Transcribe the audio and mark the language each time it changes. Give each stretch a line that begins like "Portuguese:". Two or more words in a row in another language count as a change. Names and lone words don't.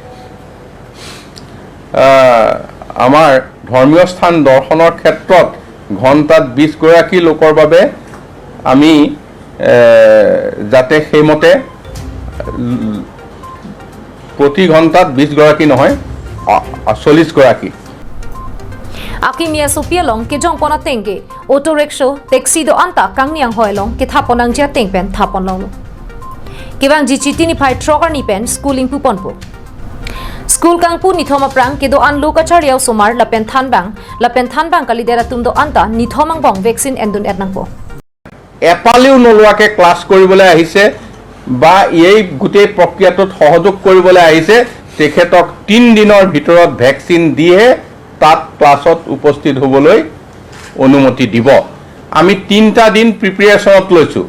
Assamese: আমাৰ ধৰ্মীয় স্থান দৰ্শনৰ ক্ষেত্ৰত ঘণ্টাত 20 গৰাকী লোকৰ বাবে আমি যাতে সেইমতে প্ৰতি ঘণ্টাত 20 গৰাকী নহয় 40 গৰাকী
Karbi: Akimia sopia long ke jong pona tenge
English: auto rickshaw taxi
Karbi: do anta kangniang hoilong ke thaponang ja tengpen thapon long Kibang ji chitini phai trogar ni pen schooling pu ponpo School kangpu nithoma prang ke do an lokacharyaw somar lapen thanbang kalidera tum do anta nithomang bong vaccine endun etnangpo
Assamese: এপালিও নলোৱাকে ক্লাস কৰিবলৈ আহিছে বা এই গুটেই প্ৰক্ৰিয়াটোত সহযোগ কৰিবলৈ আহিছে তেখেতক 3 দিনৰ ভিতৰত ভ্যাকচিন দিয়ে তাত ক্লাছত উপস্থিত হ'বলৈ অনুমতি দিব। আমি 3টা দিন প্ৰিপেৰেশ্যনত লৈছোঁ।